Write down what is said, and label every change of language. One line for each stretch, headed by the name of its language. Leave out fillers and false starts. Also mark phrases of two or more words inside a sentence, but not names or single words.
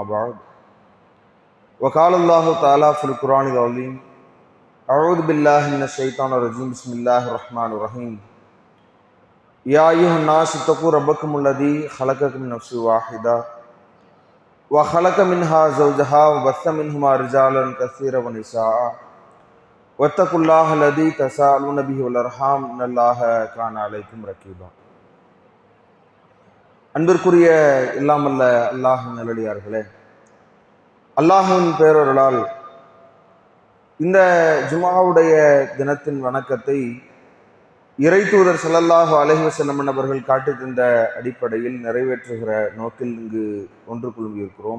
Arabic: بعد وقال الله تعالى في القرآن العظيم أعوذ بالله من الشيطان الرجيم بسم الله الرحمن الرحيم يا أيها الناس اتقوا ربكم الذي خلقكم من نفس واحدة وخلق منها زوجها وبث منهما رجالا كثيرا ونساء واتقوا الله الذي تساءلون به والأرحام إن الله كان عليكم رقيبا.
Tamil: அன்பிற்குரிய இல்லாமல்ல அல்லாஹின் நல்லடியார்களே, அல்லாஹின் பேரருளால் இந்த ஜுமாவுடைய தினத்தின் வணக்கத்தை இறை தூதர்
Arabic: صلى الله عليه وسلم
Tamil: அவர்கள் காட்டி தந்த அடிப்படையில் நிறைவேற்றுகிற நோக்கில் இங்கு ஒன்று குழுமியிருக்கிறோம்.